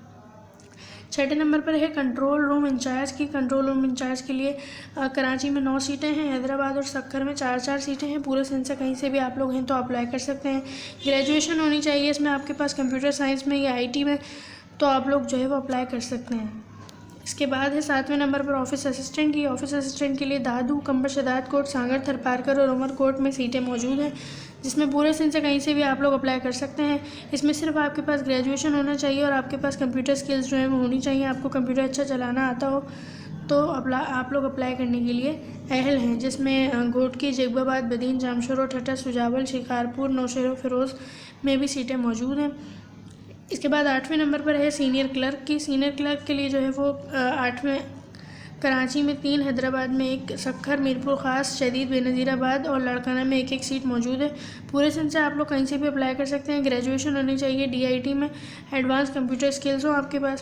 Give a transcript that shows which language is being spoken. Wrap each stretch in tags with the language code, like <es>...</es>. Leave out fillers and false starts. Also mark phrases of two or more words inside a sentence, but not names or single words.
<ur>چھٹے نمبر پر ہے</ur> <en>control room incharge</en> <ur>کی.</ur> <en>control room incharge</en> <ur>کے لیے کراچی میں 9 سیٹیں ہیں، حیدرآباد اور سکھر میں 4-4 سیٹیں ہیں. پورے سندھ سے کہیں سے بھی آپ لوگ ہیں تو اپلائی کر سکتے ہیں۔ گریجویشن ہونی چاہیے اس میں آپ کے پاس</ur> <en>computer science</en> <ur>میں یا IT میں، تو آپ لوگ جو ہے وہ اپلائی کر سکتے ہیں. اس کے بعد ہے 7ویں نمبر پر</ur> <en>office assistant</en> <ur>کی.</ur> <en>office assistant</en> <ur>کے لیے دادو، قمبر شہدادکوٹ، سانگھڑ، تھرپارکر اور عمرکوٹ میں سیٹیں موجود ہیں، جس میں پورے سندھ سے کہیں سے بھی آپ لوگ اپلائی کر سکتے ہیں. اس میں صرف آپ کے پاس گریجویشن ہونا چاہیے اور آپ کے پاس</ur> <en>computer skills</en> <ur>جو ہے وہ ہونی چاہیے، آپ کو کمپیوٹر اچھا چلانا آتا ہو تو آپ لوگ اپلائی کرنے کے لیے اہل ہیں. جس میں گھوٹکی، جیباباد، بدین، جامشورو، ٹھٹھہ، سجاول، شکارپور، نوشہرو، فیروز میں بھی سیٹیں موجود ہیں. اس کے بعد 8ویں نمبر پر ہے</ur> <en>senior clerk</en> <ur>کی.</ur> <en>senior clerk</en> <ur>کے لیے جو ہے وہ 8ویں کراچی میں 3، حیدرآباد میں 1، سکھر، میرپور خاص، شہید بینظیر آباد اور لاڑکانہ میں 1-1 سیٹ موجود ہے. پورے سندھ سے آپ لوگ کہیں سے بھی اپلائی کر سکتے ہیں۔ گریجویشن ہونی چاہیے DIT میں,</ur> <en>advance computer skills</en> <ur>ہو آپ کے پاس.</ur>